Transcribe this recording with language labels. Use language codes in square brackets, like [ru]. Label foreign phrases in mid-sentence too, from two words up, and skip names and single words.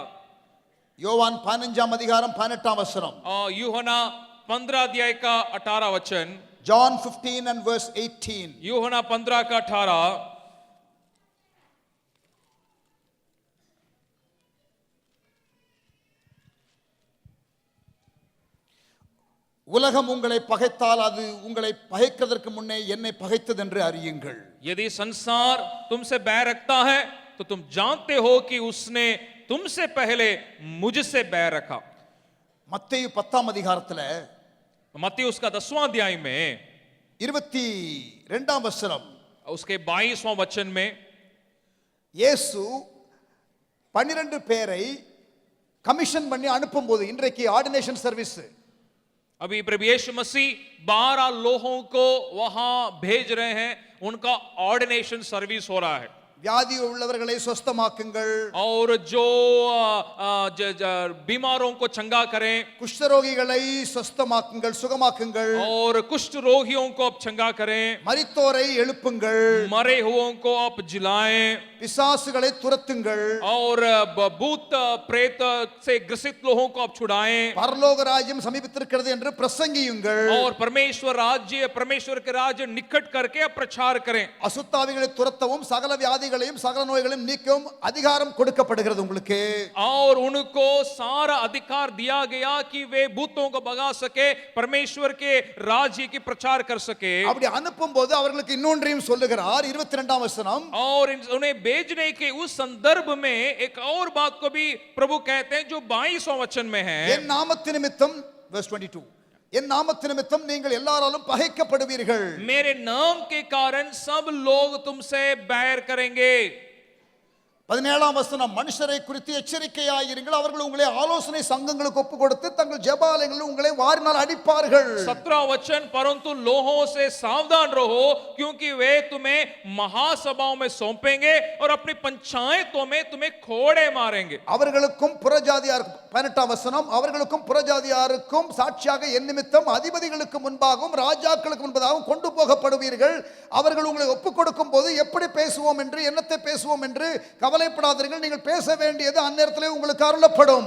[ta] யோவான் 15ஆம் அதிகாரம் 18ஆம் வசனம். [hi] यूहन्ना 15 अध्याय का 18 वचन. [en] John 15 and verse 18. [hi] यूहन्ना 15 का 18. [ta] உலகம் உங்களை பகைத்தால் அது உங்களை பகைக்கிறதற்கு முன்னே என்னை பகைத்தது என்று அறியுங்கள். [hi] यदि संसार तुमसे बैर रखता है तो तुम जानते हो कि उसने तुमसे पहले मुझसे बैर रखा. [ta] மத்தேயு 10ஆம் அதிகாரத்துல [hi] मत्ती उसका 10वां अध्याय में [ta] 22ஆம் வசனம், [hi] उसके 22वां वचन में [ta] இயேசு 12 பேரை கமிஷன் பண்ணி அனுப்பும்போது, இன்றைக்கு [en] ordination service, [hi] अभी प्रभु यीशु मसीह 12 लोगों को वहां भेज रहे हैं. उनका [en] ordination service [hi] हो रहा है. [ta] வியாதி உள்ளவர்களை சுஸ்தமாக்குங்கள், [hi] और जो बीमारों को चंगा करें, [ta] குஷ்டரோகிகளை சுஸ்தமாக்குங்கள், சுகமாக்குங்கள், [hi] और कुष्ठ रोगियों को आप चंगा करें, [ta] மரித்தோரை எழுப்புங்கள், [hi] मरे हुओं को आप जिलाएं, [ta] பிசாசுகளை துரத்துங்கள், [hi] और भूत प्रेत से ग्रसित लोगों को आप छुड़ाएं, [ta] பரலோக ராஜ்யம் சமீபித்திருக்கிறது என்று பிரசங்கியுங்கள், [hi] और परमेश्वर के राज्य निकट करके आप प्रचार करें, [ta] அசுத்தாவிகளை துரத்தவும் சகல வியாதிகளை வியாதிகளையும் சகல நோய்களையும் நீக்கும் அதிகாரம் கொடுக்கப்படுகிறது உங்களுக்கு. [hi] और उनको सारा अधिकार दिया गया कि वे भूतों को भगा सके, परमेश्वर के राज्य की प्रचार कर सके. [ta] அப்படி அனுப்பும்போது அவர்களுக்கு இன்னொன்றையும் சொல்லுகிறார் 22ஆம் வசனம். [hi] और उन्हें भेजने के उस संदर्भ में एक और बात को भी प्रभु कहते हैं जो 22वां वचन में है. [ta] என் நாமத்து நிமித்தம் verse 22 என் நாமத்து நிமித்தம் நீங்கள் எல்லாராலும் பகைக்கப்படுவீர்கள். [hi] मेरे नाम के कारण सब लोग तुमसे बैर करेंगे. [ta] 17ஆம் வசனம் மனுஷரை குறித்து எச்சரிக்கையாயிருங்கள், அவர்கள் உங்களை ஆலோசனை சங்கங்களுக்கு ஒப்பு கொடுத்து தங்கள் ஜெபாலயங்களில் உங்களை வாரினால் அடிப்பார்கள். [hi] 17 वचन परंतु लोगों से सावधान रहो क्योंकि वे तुम्हें महासभाओं में सौंपेंगे और अपनी पंचायतों में तुम्हें खोड़े मारेंगे. [ta] அவர்களுக்கும் புறஜாதியாருக்கும் 18ஆம் வசனம் அவர்களுக்கும் புறஜாதியாருக்கும் சாட்சியாக என் நிமித்தம் அதிபதிகளுக்கு முன்பாகவும் ராஜாக்களுக்கு முன்பதாகவும் கொண்டு போகப்படுவீர்கள். அவர்கள் உங்களை ஒப்புக் கொடுக்கும் போது எப்படி பேசுவோம் என்று என்னத்தை பேசுவோம் என்று கவலைப்படாதீர்கள், நீங்கள் பேச வேண்டியது அந்நேரத்திலே உங்களுக்கு அருளப்படும்.